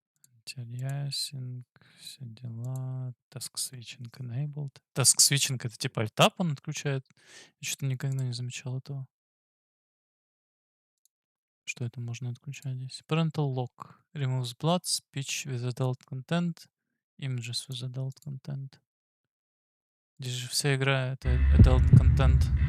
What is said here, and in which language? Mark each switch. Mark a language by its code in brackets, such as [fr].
[ru] Антиалиасинг, все дела. [en] Task Switching Enabled. [ru] Task Switching — это типа альтап он отключает. Я что-то никогда не замечал этого. Что это можно отключать здесь? [en] Parental Lock. Removes blood, speech with adult content, images with adult content. [ru] Здесь же вся игра — это [en] adult content.